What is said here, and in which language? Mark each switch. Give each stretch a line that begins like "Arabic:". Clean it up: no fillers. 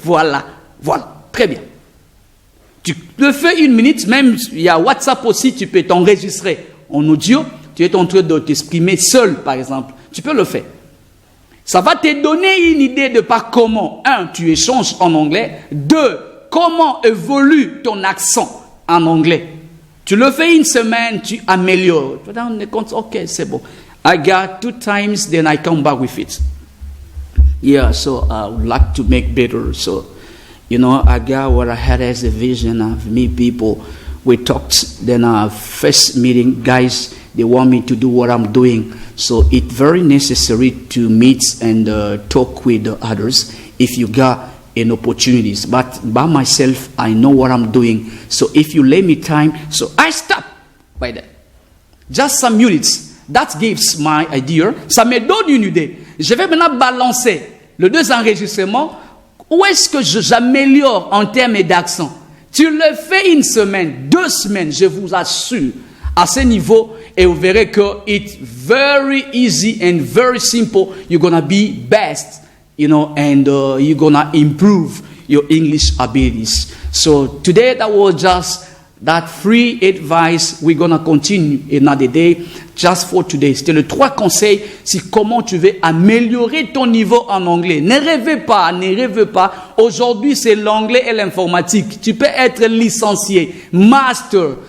French: Voilà, très bien. Tu le fais 1 minute, même il y a WhatsApp aussi, tu peux t'enregistrer en audio, tu es en train de t'exprimer seul, par exemple. Tu peux le faire. Ça va te donner une idée de par comment, 1, tu échanges en anglais, 2, comment évolue ton accent en anglais. Tu le fais 1 semaine, tu améliores. Tu te rends compte, ok, c'est bon.
English: I got 2 times, then I come back with it. Yeah, so I would like to make better. So, I got what I had as a vision of me people. We talked, then our first meeting, guys, they want me to do what I'm doing. So it's very necessary to meet and talk with others if you got an opportunities. But by myself, I know what I'm doing. So if you let me time, so I stop by that. Just some minutes. That gives my idea.
French: Ça me donne une idée. Je vais maintenant balancer les deux enregistrements. Où est-ce que j'améliore en termes d'accent? Tu le fais une semaine, 2 semaines, je vous assure, à ce niveau, et vous verrez que
English: it's very easy and very simple. You're gonna be best, and you're gonna improve your English abilities. So today that was just that free advice. We're gonna continue another day. Just for today.
French: C'était les 3 conseils sur comment tu veux améliorer ton niveau en anglais. Ne rêvez pas. Aujourd'hui, c'est l'anglais et l'informatique. Tu peux être licencié, master.